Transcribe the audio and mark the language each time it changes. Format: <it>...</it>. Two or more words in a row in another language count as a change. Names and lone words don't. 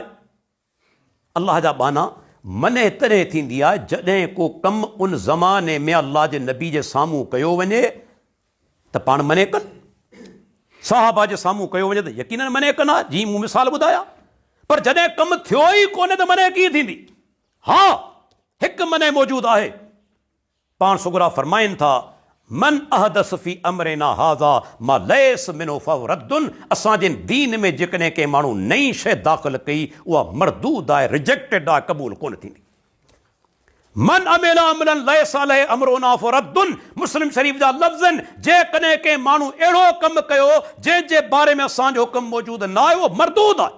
<sd>अल्लाह जा बाना मने तॾहिं थींदी आहे जॾहिं को कमु उन ज़माने में अल्लाह जे नबी जे साम्हूं कयो वञे त पाण मने कनि। साहबा जे साम्हूं कयो वञे त यकीनन मने कनि हा, जीअं मूं मिसाल ॿुधाया। पर जॾहिं कमु थियो ई कोन्हे त मने कीअं थींदी? हा, हिकु मने मौजूदु आहे। पाण सुगरा फरमाइनि था</sd> <ar>من أحدث في أمرنا هذا ما ليس منه فهو رد.</ar> <sd>असांजे दीन में जेकॾहिं कंहिं माण्हू नई शइ दाख़िल कई उहा मरदूद आहे, रिजेक्टेड आहे, क़बूल कोन थींदी।</sd> <ar>من عمل عملا ليس عليه أمرنا فهو رد,</ar> <sd>मुस्लिम शरीफ़ जा लफ़्ज़ आहिनि। जेकॾहिं कंहिं माण्हू अहिड़ो कमु कयो जंहिंजे बारे में असांजो हुकुम मौजूदु न आहे उहो मरदूद आहे।</sd>